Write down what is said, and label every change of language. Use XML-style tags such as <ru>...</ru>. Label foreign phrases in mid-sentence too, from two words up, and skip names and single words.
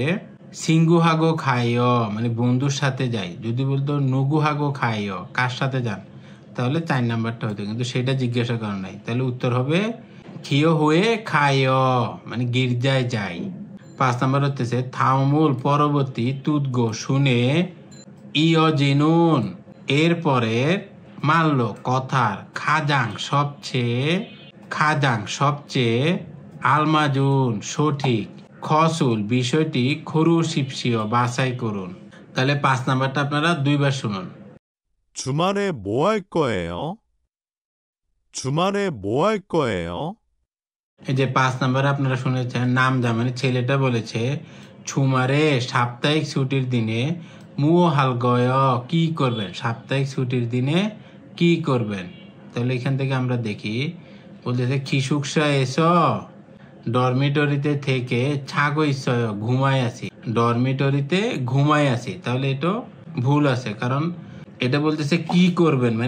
<ko>친구하고 가요</ko> <bn>মানে বন্ধুর সাথে যাই যদি বলতো</bn> <ko>누구하고 가요</ko> <bn>কার সাথে যান তাহলে 4 নাম্বারটা হইতো কিন্তু সেটা জিজ্ঞাসা করে নাই তাহলে উত্তর হবে</bn> <ko>교회에 가요</ko> <bn>মানে গির্জায় যাই 5 নাম্বার হচ্ছে থাউমুল পরবর্তী তুদগো শুনে ইয়জিনুন এরপরে মানল কথার খাজাং সবচেয়ে আলমাজুন সঠিক খসুল বিষয়টি খরুশিপসিও বাছাই করুন তাহলে 5 নাম্বারটা আপনারা 2 বার শুনুন</bn> <ko>주말에 뭐 할 거예요? 주말에 뭐 할 거예요?</ko> <bn>এই যে 5 নাম্বারে আপনারা শুনেছেন নাম জামানে ছেলেটা বলেছে ছুমারে সাপ্তাহিক ছুটির দিনে</bn> <ko>뭐 할거예요</ko> <bn>কি করবেন সাপ্তাহিক ছুটির দিনে কি করবেন তাহলে এখান থেকে আমরা দেখি বলতেছে</bn> <ko>기숙사에서</ko> <bn>ডরমিটরিতে থেকে ছাগইসয় ঘুমায় আছি ডরমিটরিতে ঘুমায় আছি তাহলে এটা ভুল আছে কারণ এটা বলতেছে কি করবেন মানে</bn>